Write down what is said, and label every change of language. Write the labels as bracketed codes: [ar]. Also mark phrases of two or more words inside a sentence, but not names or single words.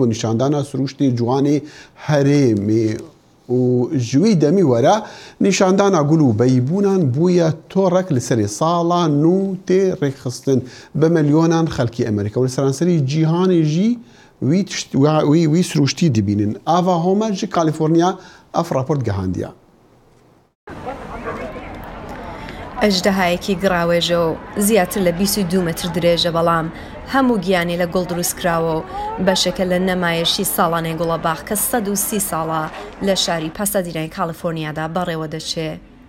[ku] bû nîşandana siruştê ciwanê herêmê û ji wî demî were nîşandana gul û beyîbûnan bûye torek li serê sala nû tê rêxistin bi milyonan xelkî Amerîka û li seranserî cîhanê jî wî siruştî dibînin. Ava Homer ji Kalîforniya ev raport gihandiye. [ckb] ئەژدەهایەکی گڕاوێژە و زیاتر لە 22 متر درێژە بەڵام هەموو گیانی لە گوڵ دروستکراوە و بەشێکە لە نەمایشی ساڵانەی گوڵەباخ کە 130 ساڵە لە شاری پاسادینای کالیفۆرنیادا بەڕێوە دەچێت.